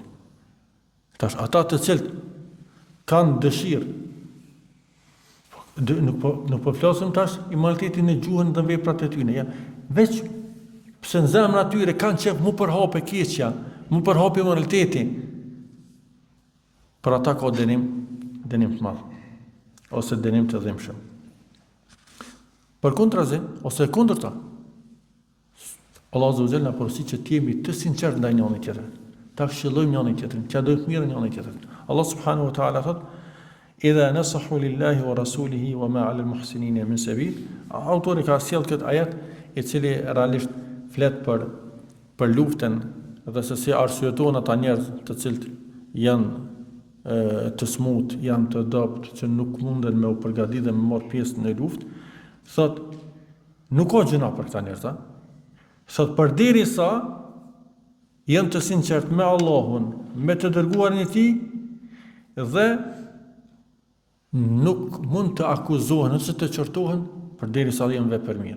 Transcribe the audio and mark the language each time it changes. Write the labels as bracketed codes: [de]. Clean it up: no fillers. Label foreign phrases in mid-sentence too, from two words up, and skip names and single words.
[sq] Tash ata të cilët kanë dëshirë, nuk po flasim tash imoralitetin në gjuhën dhe veprat e tyre, ja, veç pse në zemrën atyre kanë qef mu përhape keqja, mu përhape imoraliteti, për ata ka dënim të madh, ose dënim të dhimbshëm. Për kontrazi, ose kundërta, Allah [ar] عز وجل [sq] na porosit që të jemi të sinqert ndaj njëri tjetrit, ta këshillojmë njëri tjetrin, t'ia dojmë mirë njëri tjetrit. [ar] Allah سبحانه وتعالى thot: إذا نصحوا لله ورسوله ما على المحسنين من سبيل. [sq] Autori ka sjell këtë ajet i cili realisht flet për luftën dhe se si arsyeton ata njerëz të cilët janë të smut, janë të dopt, që nuk munden me u përgatitur dhe me marr pjesë në luftë. Thot, nuk ka gjëna për këta njerëz, thot përderisa janë të sinqert me Allahun, me të dërguarin e tij, dhe nuk mund të akuzohen ose të qortohen përderisa janë vepër mirë.